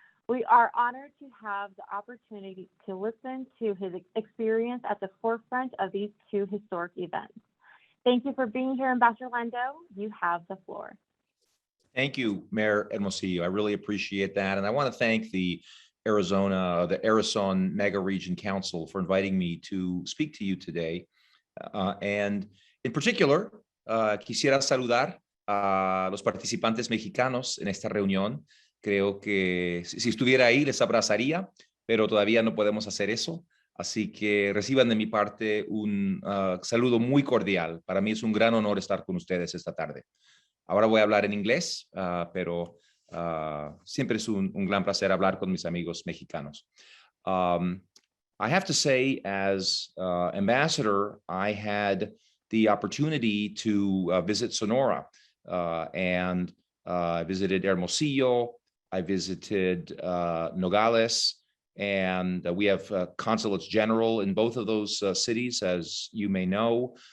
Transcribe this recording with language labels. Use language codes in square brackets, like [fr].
[en] We are honored to have the opportunity to listen to his experience at the forefront of these two historic events. Thank you for being here, Ambassador Landau. You have the floor. Thank you, Mayor Hermosillo. I really appreciate that. And I want to thank the Ari-Son Megaregion Council for inviting me to speak to you today. And in particular, [es] quisiera saludar a los participantes mexicanos en esta reunión. Creo que si estuviera ahí les abrazaría, pero todavía no podemos hacer eso. Así que reciban de mi parte un saludo muy cordial. Para mí es un gran honor estar con ustedes esta tarde. Ahora voy a hablar en inglés, pero Siempre es un gran placer hablar con mis amigos mexicanos. [en] I have to say, as ambassador, I had the opportunity to visit Sonora, and I visited Hermosillo, I visited Nogales, and we have consulates general in both of those cities, as you may know.